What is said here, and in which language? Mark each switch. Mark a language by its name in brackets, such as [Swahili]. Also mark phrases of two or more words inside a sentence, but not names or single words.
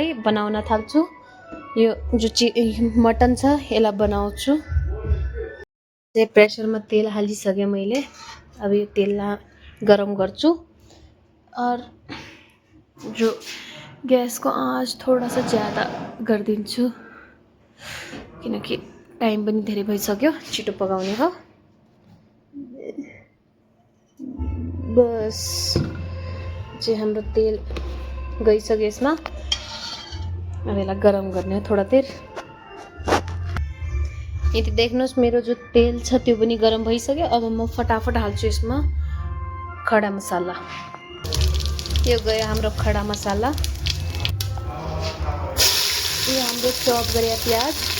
[Nepali] बनाउन थाल्छु यो जो मटन छ यसलाई बनाउँछु प्रेसरमा तेल हालिसकेँ मैले अब यो तेललाई गरम गर्छु [Hindi] और जो गैस को आँच थोड़ा सा ज़्यादा [Nepali] गरिदिन्छु किनकि टाइम पनि धेरै भइसक्यो छिटो पकाउने हो बस चाहिँ हाम्रो तेल गइसक्यो यसमा अब यसलाई गरम गर्ने हो [Hindi] थोड़ा देर [Nepali] यति देख्नुहोस् मेरो जो तेल छ त्यो पनि गरम भइसक्यो अब म फटाफट हाल्छु यसमा खडा मसाला यो गयो हाम्रो खडा मसाला यो हाम्रो चप गरे प्याज